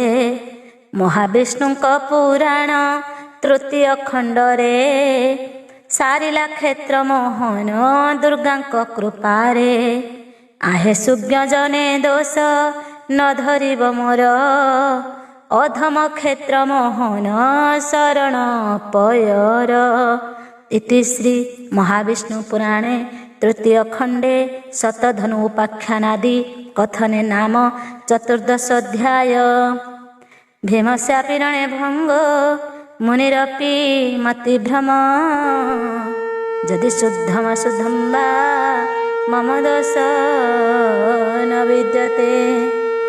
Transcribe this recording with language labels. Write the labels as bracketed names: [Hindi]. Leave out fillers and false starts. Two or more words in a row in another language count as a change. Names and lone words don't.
[Odia] ମହାବିଷ୍ଣୁଙ୍କ ପୁରାଣ ତୃତୀୟ ଖଣ୍ଡରେ ସାରିଲା କ୍ଷେତ୍ର ମୋହନ ଦୁର୍ଗାଙ୍କ କୃପାରେ। आहे ସୁଜ୍ଞ ଜନେ ଦୋଷ ନ ଧରିବ ମୋର ଅଧମ କ୍ଷେତ୍ର ମୋହନ ଶରଣ ପୟର। [Sanskrit] इति श्री महाविष्णु पुराणे तृतीय खंडे शतधनु उपाख्यानादि कथने नाम चतुर्दश अध्याय। भीमस्यापि भंग मुनिरपि मतिभ्रम यदि शुद्धम शुद्धम वा मम दोष न विद्यते।